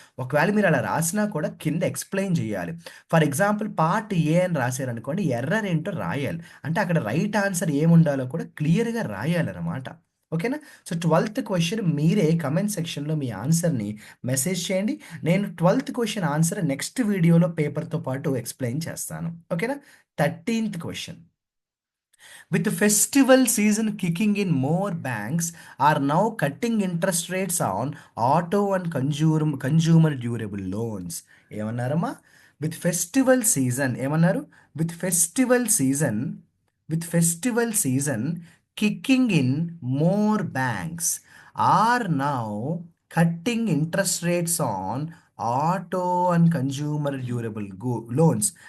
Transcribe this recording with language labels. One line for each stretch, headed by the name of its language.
Telugu: ఒకవేళ మీరు అలా రాసినా కూడా కింద ఎక్స్‌ప్లెయిన్ చేయాలి. ఫర్ ఎగ్జాంపుల్ పార్ట్ ఏ అని రాసారనుకోండి ఎర్రర్ ఏంటో రాయాలి. అంటే అక్కడ రైట్ ఆన్సర్ ఏముండాలో కూడా క్లియర్‌గా రాయాలనమాట. ఓకేనా? సో, 12థ్ క్వెషన్ మీరే కమెంట్ సెక్షన్‌లో మీ ఆన్సర్‌ని మెసేజ్ చేయండి. నేను 12థ్ క్వెషన్ ఆన్సర్ నెక్స్ట్ వీడియోలో పేపర్‌తో పాటు ఎక్స్‌ప్లెయిన్ చేస్తాను. ఓకేనా? 13థ్ question.
English: With the festival season kicking in, more banks are now cutting interest rates on auto and consumer durable loans.
Telugu: ఏమన్నారమ్మా?
English: with festival season
Telugu: ఏమన్నారు?
English: With festival season with festival season kicking in more banks are now cutting interest rates on auto and consumer durable loans.